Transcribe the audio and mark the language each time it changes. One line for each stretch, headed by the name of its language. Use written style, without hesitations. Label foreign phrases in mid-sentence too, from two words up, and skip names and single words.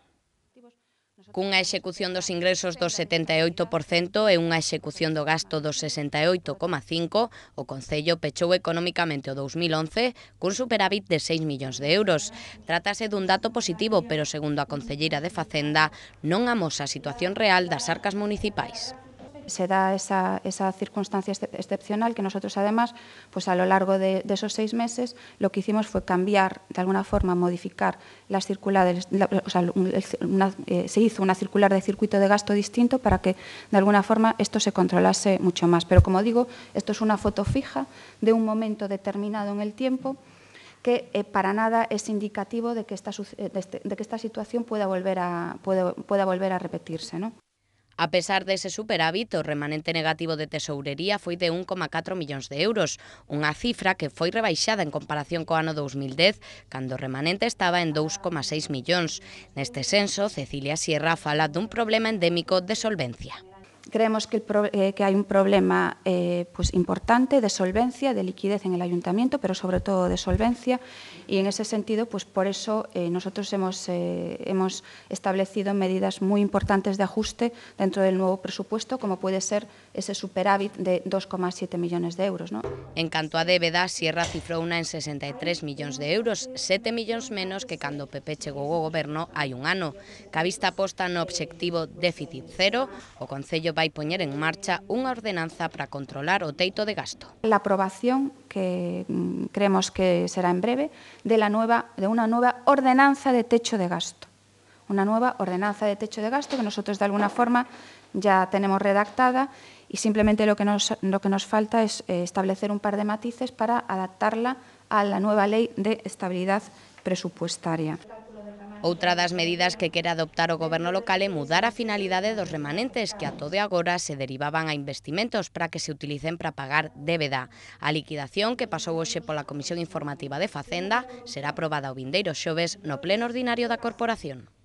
Galician: Cunha execución dos ingresos do 78% e unha execución do gasto do 68,5%, o Concello pechou económicamente o 2011 cun superávit de 6 millóns de euros. Trátase dun dato positivo, pero segundo a concelleira de Facenda, non amosa a situación real das arcas municipais.
Spanish: Se da esa circunstancia excepcional que nosotros además, pues a lo largo de esos 6 meses, lo que hicimos fue cambiar, de alguna forma modificar las circulares, se hizo una circular de circuito de gasto distinto para que de alguna forma esto se controlase mucho más. Pero como digo, esto es una foto fija de un momento determinado en el tiempo que para nada es indicativo de que esta situación pueda volver a repetirse, ¿no?
Galician: A pesar dese superávit, o remanente negativo de tesourería foi de 1,4 millóns de euros, unha cifra que foi rebaixada en comparación co ano 2010, cando o remanente estaba en 2,6 millóns. Neste senso, Cecilia Sierra fala dun problema endémico de solvencia.
Spanish: Creemos que hay un problema pues importante de solvencia, de liquidez en el ayuntamiento, pero sobre todo de solvencia, y en ese sentido, pues por eso nosotros hemos establecido medidas muy importantes de ajuste dentro del nuevo presupuesto, como puede ser ese superávit de 2,7 millones de euros, ¿no?
Galician: En canto a débeda, Sierra cifrouna en 63 millóns de euros, 7 millóns menos que cando o PP chegou ao goberno hai un ano. Ca vista posta no obxectivo déficit cero, o Concello vai poñer en marcha unha ordenanza para controlar o teito de gasto.
Spanish: La aprobación, que creemos que será en breve, de una nueva ordenanza de techo de gasto. Una nueva ordenanza de techo de gasto que nosotros de alguna forma ya tenemos redactada y simplemente lo que nos falta es establecer un par de matices para adaptarla a la nueva ley de estabilidad presupuestaria.
Galician: Outra das medidas que quere adoptar o goberno local é mudar a finalidade dos remanentes que ata de agora se derivaban a investimentos para que se utilicen para pagar débeda. A liquidación que pasou hoxe pola Comisión Informativa de Facenda será aprobada o vindeiro xoves no pleno ordinario da Corporación.